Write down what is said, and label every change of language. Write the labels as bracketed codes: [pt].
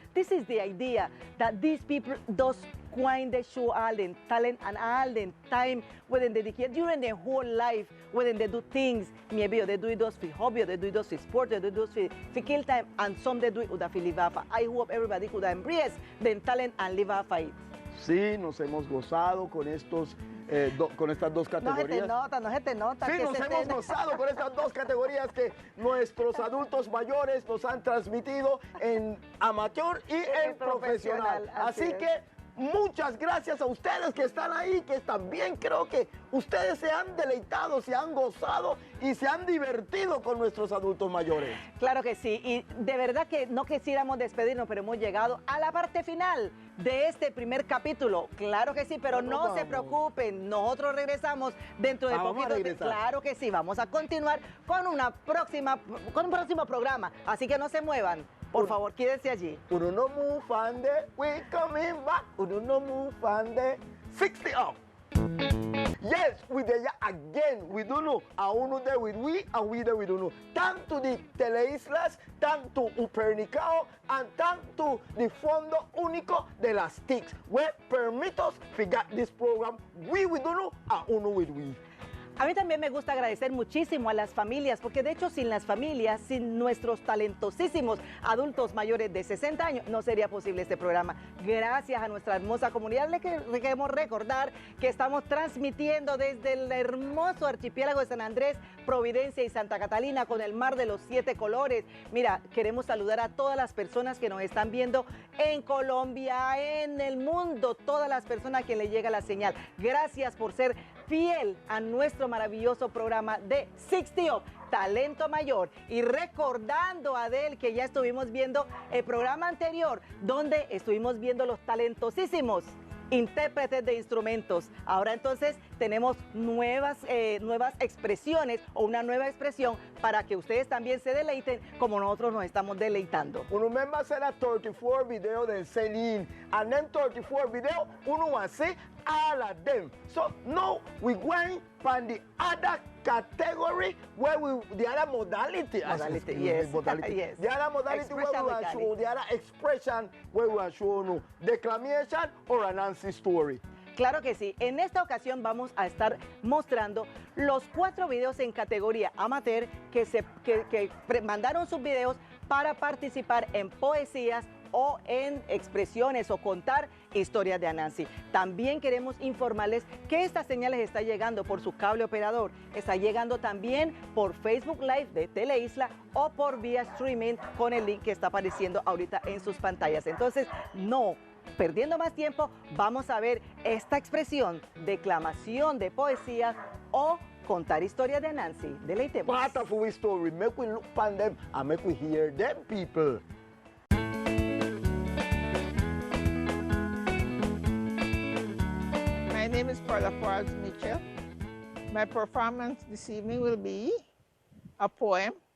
[en] This is the idea, that these people does going they show all the talent and all the time when they dedicate during their whole life, when they do things. Maybe they do it just for hobby, they do it just for sport, they do it just for kill time, and some they do it for live off. I hope everybody could embrace the talent and live off it. [es] Sí, nos hemos gozado con con estas dos categorías. No se te nota. Sí, nos hemos gozado con estas dos categorías que nuestros adultos mayores nos han transmitido en amateur y en profesional. Así que muchas gracias a ustedes que están ahí, que también creo que ustedes se han deleitado, se han gozado y se han divertido con nuestros adultos mayores. Claro que sí, y de verdad que no quisiéramos despedirnos, pero hemos llegado a la parte final de este primer capítulo. Claro que sí, pero no se preocupen, nosotros regresamos dentro de poquito. Claro que sí, vamos a continuar con un próximo programa, así que no se muevan. Por favor, quédense allí. [en] Uno no move and we coming back. Uno no move and 60 up. Yes, we there again. We don't know. A uno there with we and we there with uno. Tanto the Teleislas, tanto Upernicao, and tanto the Fondo Único de las TICs. We permit us figure this program. We with uno, a uno with we. [es] A mí también me gusta agradecer muchísimo a las familias, porque de hecho sin las familias, sin nuestros talentosísimos adultos mayores de 60 años, no sería posible este programa. Gracias a nuestra hermosa comunidad, le queremos recordar que estamos transmitiendo desde el hermoso archipiélago de San Andrés, Providencia y Santa Catalina con el mar de los 7 colores. Mira, queremos saludar a todas las personas que nos están viendo en Colombia, en el mundo, todas las personas a quien le llega la señal. Gracias por ser fiel a nuestro maravilloso programa de 60 Up, Talento Mayor. Y recordando, Adel, que ya estuvimos viendo el programa anterior, donde estuvimos viendo los talentosísimos intérpretes de instrumentos. Ahora entonces tenemos nuevas expresiones o una nueva expresión para que ustedes también se deleiten como nosotros nos estamos deleitando. [en] Uno member said a 34 video then send in, and then 34 video uno want see all of them. So now we going from the other category where the other modality. Yes. Yes. The other modality where we will show the other expression where we will show no declamation or an answer story. [es] Claro que sí. En esta ocasión vamos a estar mostrando los 4 videos en categoría amateur que mandaron sus videos para participar en poesías o en expresiones o contar historias de Anansi. También queremos informarles que esta señal les está llegando por su cable operador, está llegando también por Facebook Live de Teleisla o por vía streaming con el link que está apareciendo ahorita en sus pantallas. Entonces, no perdiendo más tiempo, vamos a ver esta expresión, declamación de poesía o contar historias de Anansi. Deleitemos. [en] Part of our story, make we look upon them and make we hear them people. My name is Paula Quarles Mitchell. My performance this evening will be a poem.